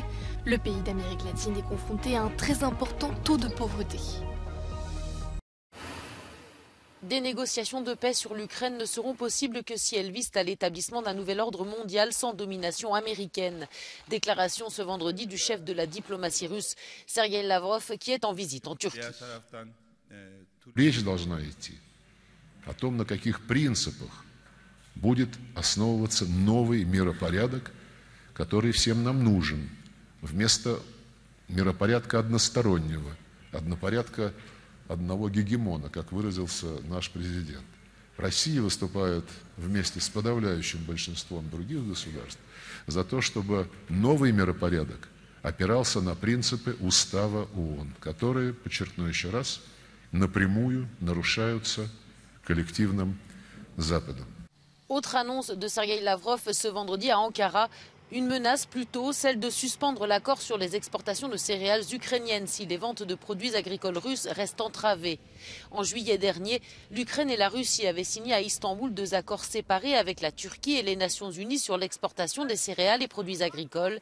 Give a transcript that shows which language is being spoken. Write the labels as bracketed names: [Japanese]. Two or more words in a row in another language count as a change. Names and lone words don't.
[French] Le pays d'Amérique latine est confronté à un très important taux de pauvreté. Des négociations de paix sur l'Ukraine ne seront possibles que si elles visent à l'établissement d'un nouvel ordre mondial sans domination américaine. Déclaration ce vendredi du chef de la diplomatie russe, Sergueï Lavrov, qui est en visite en Turquie. [Russian] Речь должна идти о том, на каких принципах будет основываться новый миропорядок, который всем нам нужен, вместо миропорядка одностороннего, однопорядка одного гегемона, как выразился наш президент. Россия выступает вместе с подавляющим большинством других государств за то, чтобы новый миропорядок опирался на принципы Устава ООН, которые, подчеркну еще раз, напрямую нарушаются коллективным Западом. [French] Autre annonce de Sergueï Lavrov ce vendredi à Ankara. Une menace plutôt, celle de suspendre l'accord sur les exportations de céréales ukrainiennes si les ventes de produits agricoles russes restent entravées. En juillet dernier, l'Ukraine et la Russie avaient signé à Istanbul 2 accords séparés avec la Turquie et les Nations Unies sur l'exportation des céréales et produits agricoles.